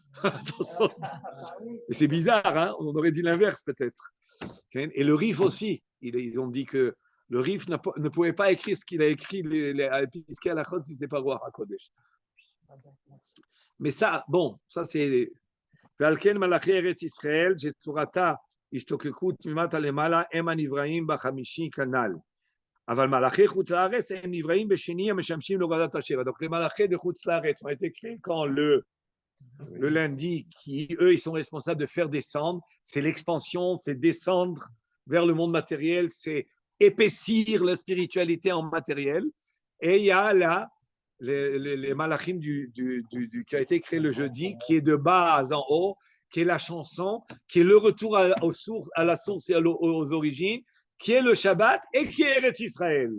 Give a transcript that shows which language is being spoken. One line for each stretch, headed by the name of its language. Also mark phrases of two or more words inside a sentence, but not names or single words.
French: Et c'est bizarre, hein, on aurait dit l'inverse peut-être. Et le Rif aussi, ils ont dit que le Rif ne pouvait pas écrire ce qu'il a écrit à Piskei Halachot si ce n'est pas
Hebrew: רוח הקודש.
French: Mais ça, bon, ça c'est.
Hebrew: ועל מלאכי ארץ ישראל, שצורתה השתוקקות תמימת הלמעלה, הם הנבראים בחמישי כנ"ל. אבל מלאכי חוץ לארץ הם נבראים בשני המשמשים להורדת השבע.
French: Donc les malachés de
Hebrew: חוץ לארץ
French: ont été créés quand le lundi, qui eux, ils sont responsables de faire descendre, c'est l'expansion, c'est descendre vers le monde matériel, c'est épaissir la spiritualité en matériel. Et il y a là les malachim qui a été créé le jeudi, qui est de bas en haut, qui est la chanson, qui est le retour à la source et aux origines, qui est le Shabbat et qui est Eretz Israël.